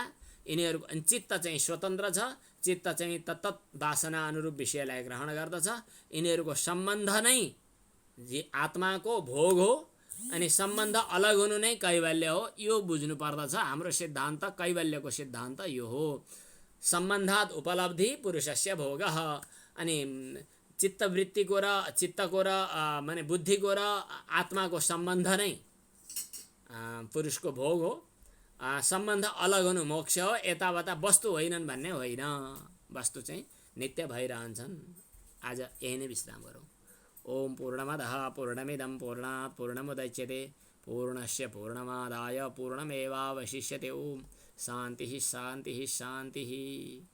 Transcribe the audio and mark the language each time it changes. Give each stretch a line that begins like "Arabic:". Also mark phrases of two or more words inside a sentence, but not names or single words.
Nepali: यिनीहरूको चित्त चाहिँ स्वतन्त्र छ, चित्त चाहिँ तत्तत् वासना अनुरूप विषयलाई ग्रहण गर्दछ। यिनीहरूको सम्बन्ध नै आत्माको भोग हो अनि सम्बन्ध अलग हुनु नै कैवल्य हो। यो बुझ्नु पर्दछ। हाम्रो सिद्धान्त, कैवल्यको सिद्धान्त यो हो।
Sanskrit: सम्बन्धात् उपलब्धि पुरुषस्य भोगः।
Nepali: अनि चित्तवृत्तिको र चित्तको र माने बुद्धिको र आत्माको सम्बन्ध नै पुरुषको भोग हो। सम्बन्ध अलग हुनु मोक्ष हो, यतावता वस्तु होइनन् भन्ने होइन, वस्तु चाहिँ नित्य भइरहन्छन्। आज यही नै विश्राम गरौँ।
Sanskrit: ओम पूर्णमदः पूर्णमिदं पूर्णात् पूर्णमुदच्यते पूर्णस्य पूर्णमादाय पूर्णमेवावशिष्यते। ओम शान्तिः शान्तिः शान्तिः।